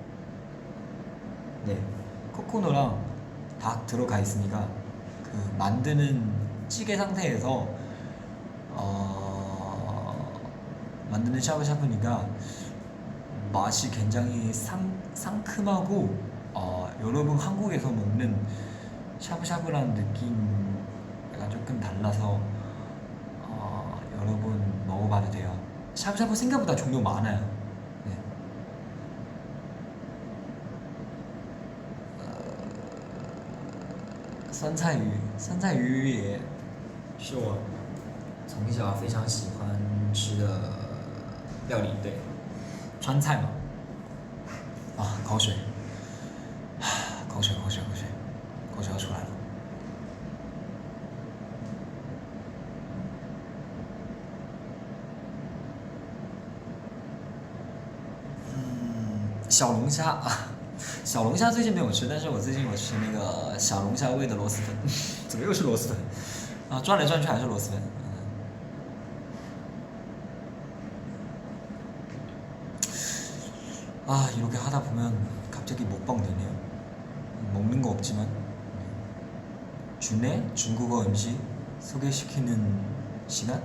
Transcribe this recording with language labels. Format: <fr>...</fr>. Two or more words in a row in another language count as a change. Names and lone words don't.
<ko>네 코코노랑 닭 들어가 있으니까 그 만드는 찌개 상태에서 만드는 샤브샤브니까 맛이 굉장히 상큼하고 여러분 한국에서 먹는 샤브샤브라는 느낌 약간 조금 달라서 여러분 먹어봐도 돼요. 샤브샤브 생각보다 종류 많아요. 네.</ko> <zh>酸菜鱼也是我从小非常喜欢吃的料理，对，川菜嘛。口水，口水要出来了。小龙虾小龙虾最近没有吃，但是我最近有吃那个小龙虾味的螺蛳粉。怎么又是螺蛳粉？转来转去还是螺蛳粉。</zh> <ko>이렇게 하다 보면 갑자기 먹방 되네요. 먹는 거 없지만 주내 중국어 음식 소개시키는 시간?</ko>